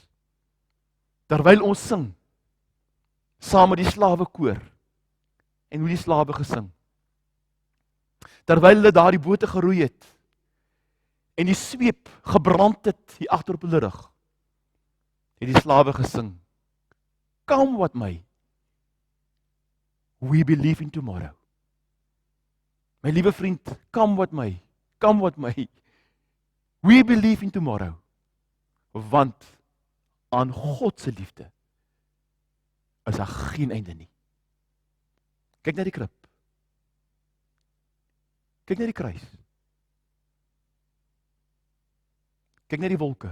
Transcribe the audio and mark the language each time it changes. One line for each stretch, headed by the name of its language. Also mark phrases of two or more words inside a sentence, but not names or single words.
Afrikaans: Terwyl ons sing, saam met die slawekoor, en hoe die slawe gesing. Terwyl hulle daar die bote geroei het, en die sweep gebrand het hier agter op hulle rug, het die slawe gesing,
English: come what may, we believe in tomorrow.
Afrikaans: My liewe vriend,
English: come what may, we believe in tomorrow,
Afrikaans: want aan God se liefde is daar geen einde nie. Kyk na die krib. Kyk na die kruis. Kyk na die wolke.